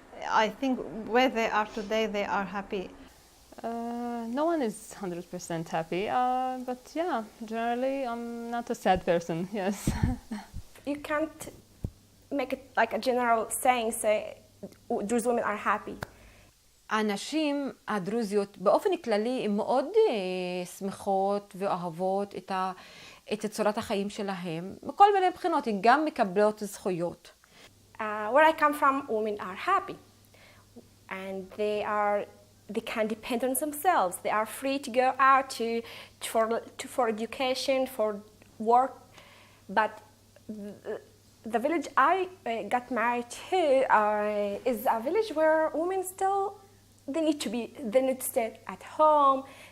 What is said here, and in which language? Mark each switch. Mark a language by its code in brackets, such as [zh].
[en] I think where they are today, they are happy. No one is 100% happy, but yeah, generally I'm not a sad person, yes. You can't make it like a general saying, say, Druze women are happy. [he] הנשים הדרוזיות באופן כללי הן מאוד שמחות ואוהבות את צורת החיים שלהם. בכל מיני בחינות, הן גם מקבלות זכויות. [en] Where I come from, women are happy. And they can depend on themselves. They are free to go out for education, for work. But the village I got married to is a village where women still they need to stay at home.